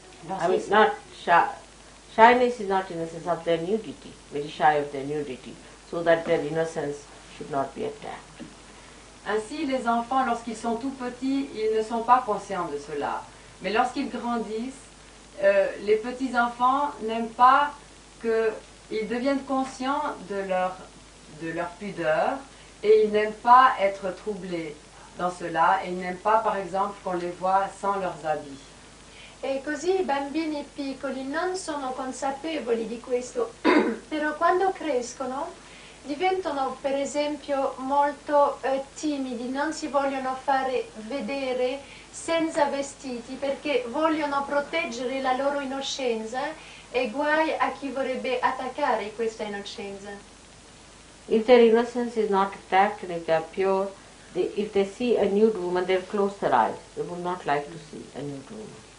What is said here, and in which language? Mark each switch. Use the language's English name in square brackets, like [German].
[English] I mean, not shy. Shyness is not innocence, of their nudity, very shy of their nudity, so that their innocence should not be attacked. [French] Ainsi, les enfants, lorsqu'ils sont tout petits, ils ne sont pas conscients de cela. Mais lorsqu'ils grandissent, les petits-enfants n'aiment pas qu'ils deviennent conscients de leur pudeur et ils n'aiment pas être troublés dans cela et ils n'aiment pas, par exemple, qu'on les voit sans leurs habits. [Italian] E così i bambini piccoli non sono consapevoli di questo, però quando crescono diventano per esempio molto timidi, non si vogliono fare vedere senza vestiti perché vogliono proteggere la loro innocenza e guai a chi vorrebbe attaccare questa innocenza. [English] If their innocence is not attacked and if they are pure, if they see a nude woman, they will close their eyes. They would not like to see a nude woman.